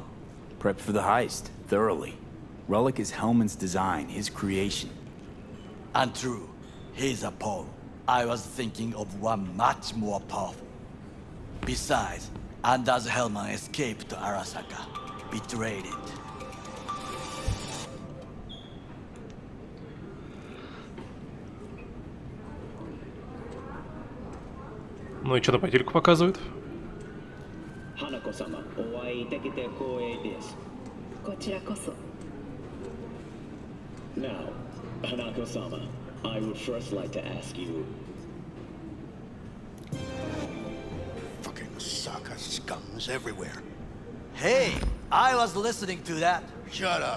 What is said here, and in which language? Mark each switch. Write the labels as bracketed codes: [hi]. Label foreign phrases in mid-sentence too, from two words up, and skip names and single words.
[en] Prepped for the heist, thoroughly. Relic is Hellman's design, his creation. Untrue. He's a pawn. I was thinking of one much more powerful. Besides, Anders Hellman escaped to Arasaka, betrayed it. [ru] Ну и что-то по телеку показывают. [ja] 花子様、お会いできて光栄です。こちらこそ。 [en] Now, Hanako-sama, I would first like to ask you... Fucking Osaka scums everywhere. Hey, I was listening to that. Shut up.